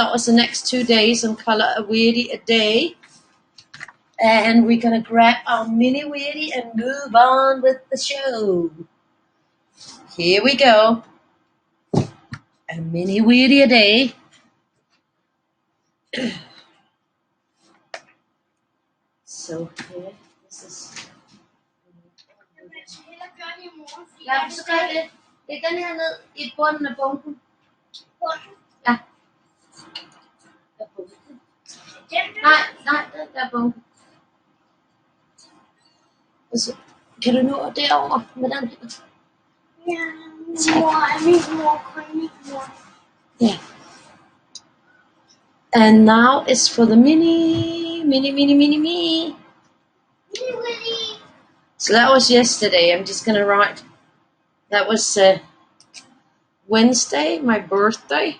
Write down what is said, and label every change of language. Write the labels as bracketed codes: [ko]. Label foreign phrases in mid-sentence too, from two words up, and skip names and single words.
[en] That was the next 2 days on Color a Weirdie a Day. And we're going to grab our mini weirdie and move on with the show. Here we go. A mini weirdie a day. So here, this is... [da] Lad så gør det. Læg den her ned i bunden af bunken. Ja. Der er bunken. Nej, der er bunken. Og så kan du nå derover med den her? Ja, mor. [en] Yeah. And now it's for the mini. So that was yesterday. I'm just gonna write. That was Wednesday, my birthday.